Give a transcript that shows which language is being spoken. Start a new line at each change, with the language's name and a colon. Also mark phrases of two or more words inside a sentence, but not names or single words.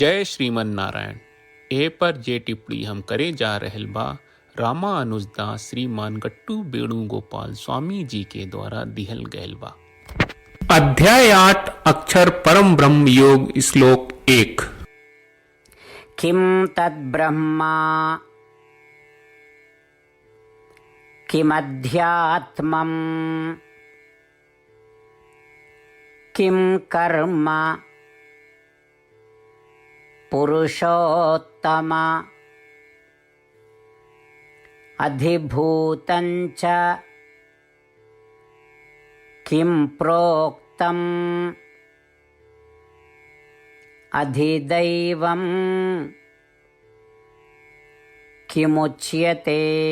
Bhojpuri: जय श्रीमन नारायण। ए पर जे टिप्पणी हम करे जा रहल बा रामा अनुजदास श्रीमान गट्टू वेणुगोपाल स्वामी जी के द्वारा दिहल गयल बा। अध्याय 8 अक्षर परम ब्रह्म योग श्लोक 1।
Sanskrit: किं तद्ब्रह्मा किमध्यात्मम् किं कर्म पुरुषोत्तम अधिभूतं च किं प्रोक्तम् अधिदैवं किमुच्यते।